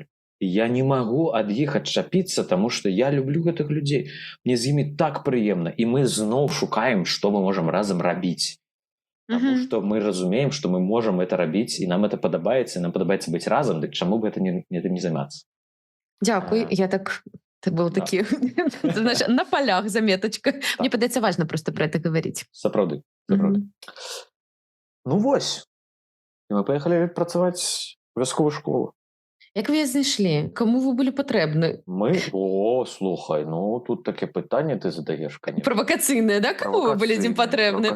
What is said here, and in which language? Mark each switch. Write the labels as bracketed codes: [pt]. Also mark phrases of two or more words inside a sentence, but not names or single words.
[be] Я не магу ад іх адчапіцца, таму што я люблю гэтых людзей. Мне з імі так прыемна. І мы зноў шукаем, што мы можам разам рабіць. Таму што мы разумеем, што мы можам это рабіць, і нам это падабаецца, і нам падабаецца быць разам, дык чаму бы это не займацца? Дзякуй. Я так... [ru] Это был такі, знаешь, на полях заметочка. [be] Мне падаецца важна [ru] просто про это говорить. [be] Сапраўды. Ну вось. І мы паехалі працаваць у вясковую школу. Як вы знайшлі? Каму вы былі патрэбны? Слухай, ну тут таке пытанне ты задаеш, конечно. Правакацыйнае, да? Каму вы былі дзім патрэбны?